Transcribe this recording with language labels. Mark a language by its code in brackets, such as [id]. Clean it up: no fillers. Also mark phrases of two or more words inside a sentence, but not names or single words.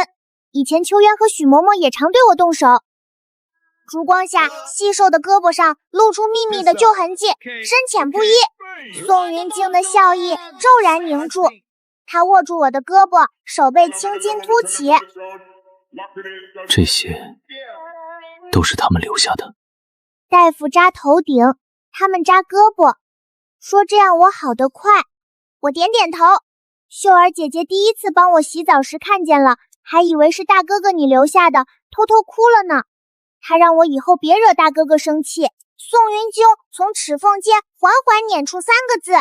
[zh] 以前秋渊和許嬤嬤也常對我動手。燭光下，細瘦的胳膊上露出密密的舊痕跡，深淺不一。宋雲晶的笑意驟然凝住，她握住我的胳膊，手背青筋凸起。這些都是他們留下的。大夫扎頭頂，他們扎胳膊，說這樣我好得快。我點點頭。秀兒姐姐第一次幫我洗澡時看見了，還以為是大哥哥你留下的，偷偷哭了呢。她讓我以後別惹大哥哥生氣。宋雲晶從齒縫間緩緩捻出3個字：